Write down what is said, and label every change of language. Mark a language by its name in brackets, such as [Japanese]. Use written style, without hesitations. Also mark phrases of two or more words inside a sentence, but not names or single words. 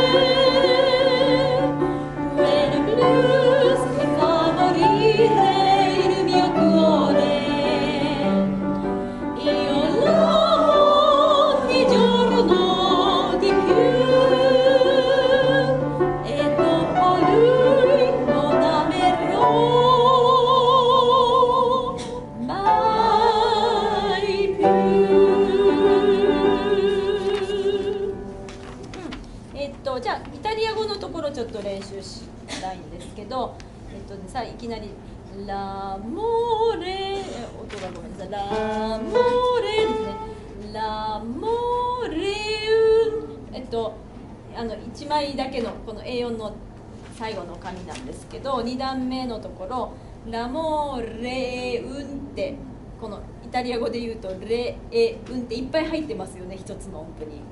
[Italian] quel blues che fa morire il mio cuore, io l'amo ogni giorno di più e dopo lui non amerò mai più。 [Japanese] じゃあイタリア語のところちょっと練習したいんですけど、さあいきなりラモーレ、音がごめんなさい、ラモーレですね、ラモーレウン、1枚だけのこの A4 の最後の紙なんですけど、2段目のところラモーレウンって、このイタリア語で言うとレエウンっていっぱい入ってますよね、一つの音符に。